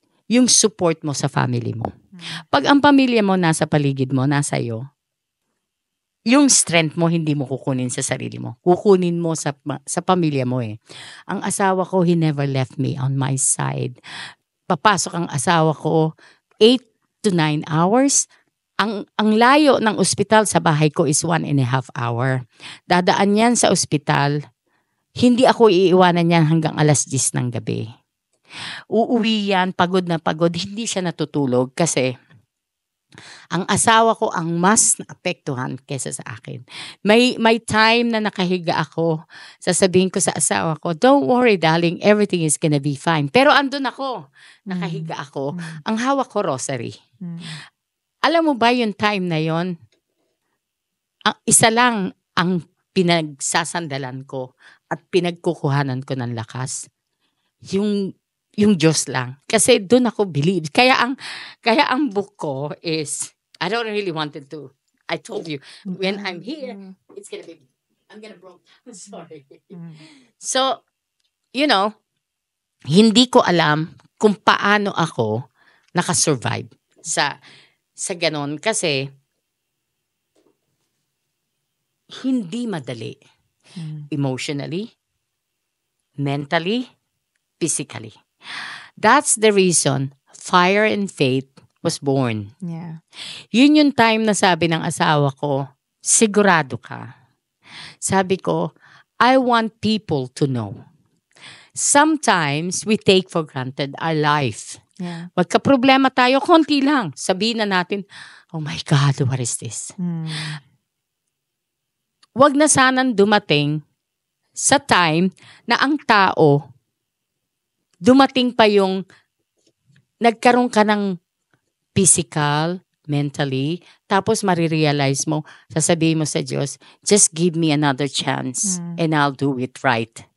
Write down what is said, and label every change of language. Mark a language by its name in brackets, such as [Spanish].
[Filipino] yung support mo sa family mo. Pag ang pamilya mo nasa paligid mo, nasa iyo, yung strength mo hindi mo kukunin sa sarili mo. Kukunin mo sa pamilya mo eh. Ang asawa ko, [English] he never left me on my side. [Filipino] Papasok ang asawa ko 8 to 9 hours. Ang layo ng ospital sa bahay ko is 1.5 hour. Dadaan yan sa ospital, hindi ako iiwanan yan hanggang 10:00 ng gabi. Uuwi yan, pagod na pagod, hindi siya natutulog kasi ang asawa ko ang mas naapektuhan kesa sa akin. May time na nakahiga ako, sasabihin ko sa asawa ko, [English] don't worry darling, everything is gonna be fine. [Filipino] Pero andun ako, nakahiga ako, ang hawak ko rosary. Alam mo ba yung time na yon? Isa lang ang pinagsasandalan ko at pinagkukuhanan ko ng lakas. Yung Diyos lang. Kasi doon ako believe. Kaya ang book ko [English] is, I don't really wanted to. I told you, when I'm here, it's gonna be, I'm gonna broke. [Filipino] Sorry. So, hindi ko alam kung paano ako nakasurvive sa ganon. Kasi, hindi madali. [English] Emotionally, mentally, physically. That's the reason Fire and Faith was born. Yeah. [Filipino] Yun yung time na sabi ng asawa ko, sigurado ka. Sabi ko, [English] I want people to know. Sometimes we take for granted our life. Yeah. [Filipino] Magka-problema tayo, konti lang. Sabihin na natin, [English] oh my God, what is this? [Filipino] Wag na sanang dumating sa time na ang tao dumating pa yung nagkaroon ka ng physical, mentally, tapos marirealize mo, sasabihin mo sa Diyos, [English] just give me another chance and I'll do it right.